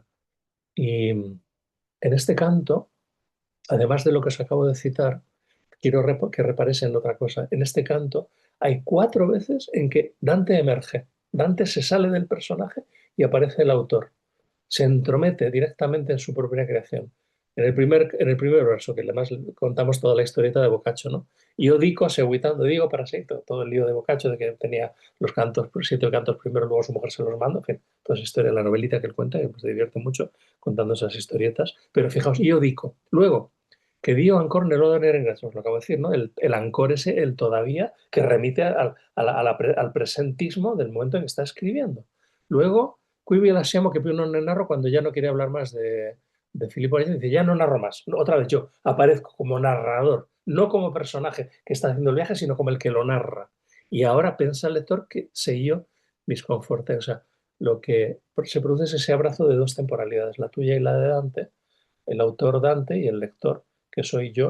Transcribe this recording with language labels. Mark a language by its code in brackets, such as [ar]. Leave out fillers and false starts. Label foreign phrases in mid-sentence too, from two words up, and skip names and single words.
[es] Y en este canto, además de lo que os acabo de citar, quiero que reparéis en otra cosa. En este canto hay 4 veces en que Dante emerge. Dante se sale del personaje y aparece el autor. Se entromete directamente en su propia creación. En el primer verso, que además contamos toda la historieta de Boccaccio, ¿no? [it] Io dico, seguitando, [es] digo para sí, todo el lío de Boccaccio, de que tenía los cantos, 7 cantos primero, luego su mujer se los manda, en fin, toda esa historia, la novelita que él cuenta, que pues, se divierte mucho contando esas historietas. Pero fijaos, [it] io dico. [es] Luego, que [it] dio ancor nel lodo [es] os lo acabo de decir, ¿no? El ancor ese, el todavía, que remite al presentismo del momento en que está escribiendo. Luego, [it] qui vi lasciamo que più non ne narro, [es] cuando ya no quiere hablar más de Filippo Reggio, dice, ya no narro más. Otra vez yo aparezco como narrador, no como personaje que está haciendo el viaje, sino como el que lo narra. Y ahora piensa el lector que sé yo mis confortes. O sea, lo que se produce es ese abrazo de dos temporalidades, la tuya y la de Dante, el autor Dante y el lector, que soy yo.